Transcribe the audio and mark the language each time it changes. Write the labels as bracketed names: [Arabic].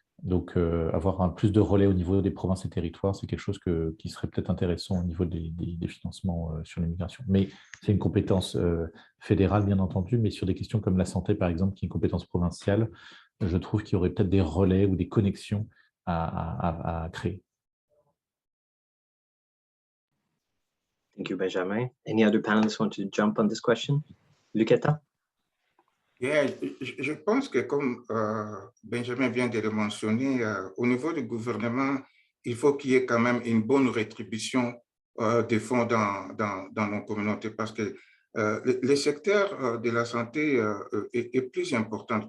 [French] Donc, avoir plus de relais au niveau des provinces et territoires, c'est quelque chose qui serait peut-être intéressant au niveau des financements sur l'immigration. Mais c'est une compétence fédérale, bien entendu, mais sur des questions comme la santé, par exemple, qui est une compétence provinciale, je trouve qu'il y aurait peut-être des relais ou des connexions à créer. [English] Thank you, Benjamin. Any other panelists want to jump on this question? Lucetta? [French] Yeah, je pense que comme Benjamin vient de le mentionner, au niveau du gouvernement, il faut qu'il y ait quand même une bonne rétribution des fonds dans nos communautés parce que le secteur de la santé est plus important.